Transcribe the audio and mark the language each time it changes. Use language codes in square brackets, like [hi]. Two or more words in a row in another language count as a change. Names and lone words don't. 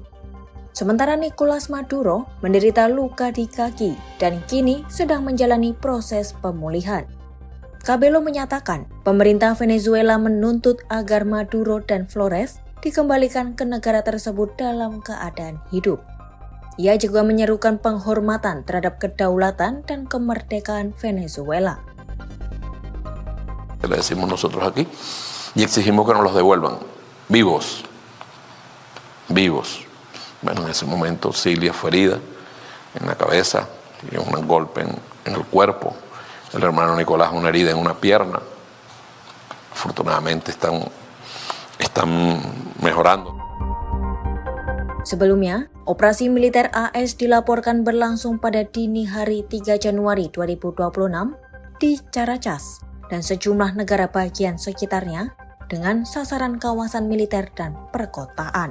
[id] Sementara Nicolas Maduro menderita luka di kaki dan kini sedang menjalani proses pemulihan. Cabello menyatakan pemerintah Venezuela menuntut agar Maduro dan Flores dikembalikan ke negara tersebut dalam keadaan hidup. Ia juga menyerukan penghormatan terhadap kedaulatan dan kemerdekaan Venezuela. [es] Le decimos nosotros aquí y exigimos que nos los devuelvan vivos. Bueno, en ese momento Cilia fue herida en la cabeza y un golpe en el cuerpo. El hermano Nicolás una herida en una pierna. Afortunadamente están mejorando. [id] Sebelumnya, operasi militer AS dilaporkan berlangsung pada dini hari 3 Januari 2026 di Caracas dan sejumlah negara bagian sekitarnya dengan sasaran kawasan militer dan perkotaan.